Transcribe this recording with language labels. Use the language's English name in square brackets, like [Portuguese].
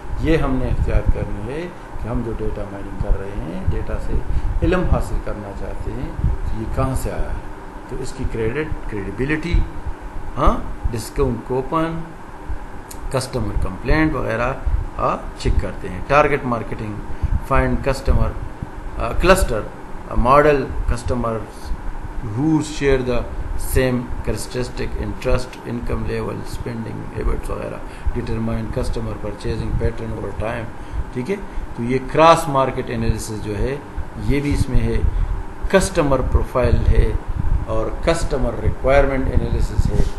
[Urdu] یہ ہم نے اختیار کرنی ہے کہ ہم جو ڈیٹا مائننگ کر رہے ہیں, ڈیٹا سے علم حاصل کرنا چاہتے ہیں, تو یہ کہاں سے آیا ہے. تو اس کی credibility, discount coupon, customer complaint وغیرہ چیک کرتے ہیں. [English] Target marketing, find customer cluster model, customer who share the same characteristic, interest, income level, spending habits وغیرہ. determine customer purchasing pattern over time. [Urdu] ٹھیک ہے, تو یہ کراس مارکیٹ انالیسس جو ہے یہ بھی اس میں ہے. کسٹمر پروفائل ہے اور کسٹمر ریکوائرمنٹ انالیسس ہے.